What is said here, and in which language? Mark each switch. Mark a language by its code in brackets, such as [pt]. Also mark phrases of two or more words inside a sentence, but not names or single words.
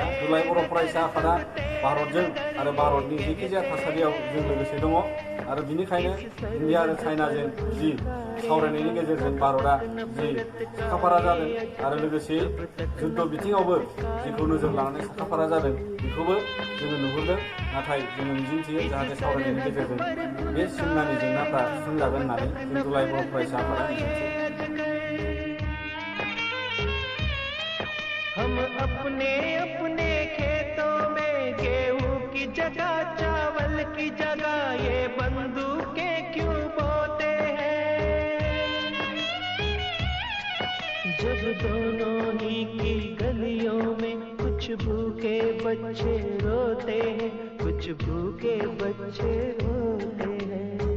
[brx] दुलाराय बर' फरायसा आफादा भारतजों आरो भारतनि जायखिजाया थासारियाव जों लोगोसे दङ, आरो बिनिखायनो इन्डिया आरो चाइनाजों जि सावरायनायनि गेजेरजों भारतआ जि साखाफारा जादों आरो लोगोसे जुद्ध बिथिङावबो जिखौ नोजोर लानानै साखाफारा जादों बेखौबो जोङो नुहुरदों। नाथाय जोङो मिजिंथियो जाहाथे सावरायनायनि गेजेरजों बे सिमनानि जेंनाफ्रा सुस्रांजागोन होननानै जों दुलाराय बर' फरायसा आफादा मिजिंथियो। [hi] हम अपने अपने खेतों में गेहूं की जगह चावल की जगह ये बंदूकें क्यों बोते हैं, जब दोनों ही की गलियों में कुछ भूखे बच्चे रोते हैं, कुछ भूखे बच्चे रोते हैं।